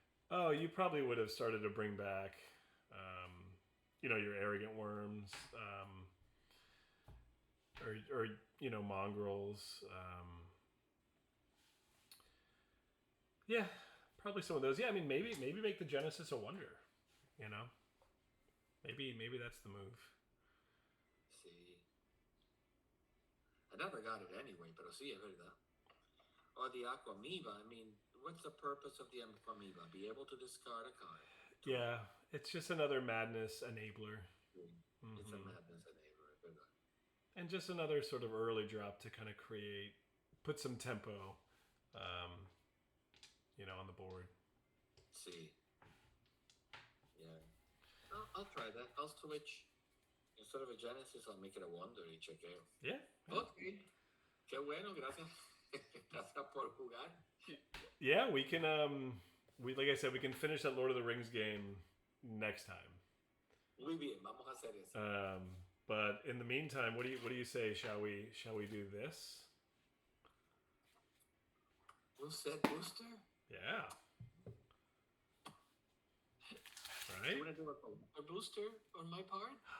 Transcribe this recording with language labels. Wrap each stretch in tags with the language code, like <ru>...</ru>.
<en>Oh, you probably would have started to bring back, your arrogant worms, or mongrels. Yeah, probably some of those. Yeah, I mean, maybe make the Genesis a wonder. Maybe that's the move. See, I never got it anyway,</en> <es>pero sí, es verdad.</es> <en>Or the Aquamoeba. I mean, what's the purpose of the Aquamoeba? Be able to discard a card. Yeah, it's just another madness enabler. It's a madness enabler,</en> <es>es verdad.</es> <en>And just another sort of early drop to kind of put some tempo, on the board. See. Yeah. I'll try that. I'll switch. Instead of a Genesis, I'll make it a Wonder</en> <es>y chequeo.</es> <en>Yeah.</en> <es>Okay. Qué bueno, gracias. Gracias por jugar.</es> <en>Yeah, we can. Like I said, we can finish that Lord of the Rings game next time.</en> <es>Muy bien, vamos a hacer eso.</es> <en>But in the meantime, what do you say? Shall we do this? Full set booster? Yeah. You Right? want to do a booster on my part?</en>